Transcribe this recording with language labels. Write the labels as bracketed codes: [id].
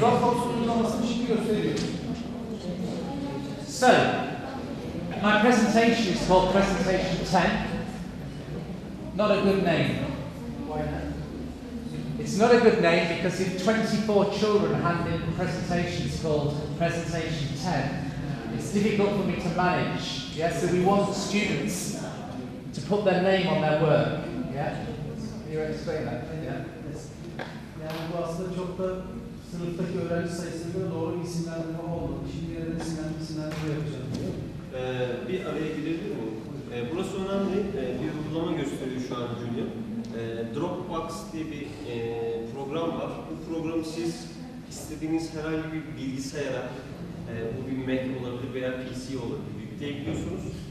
[tr] Dropbox uygulamasını şimdi gösteriyor. [en] So, my presentation is called Presentation 10. Not a good name. Why not? It's not a good name because if 24 children hand in presentations called Presentation 10, it's difficult for me to manage. Yeah, so we want students to put their name on their work. Yeah, you explain that? Yeah. [tr] Yani bu aslında çok da sınıftaki öğrenci sayısına göre doğru isimlendirme olmadı. Şimdi yerine isimlendirme yapacağım diyor. Bir araya girebilir miyim? Burası önemli. Bir uygulama gösteriyor şu an Julian. Dropbox diye bir program var. Bu programı siz istediğiniz herhangi bir bilgisayara, bu bir Mac olabilir veya PC olur, yükleyebiliyorsunuz.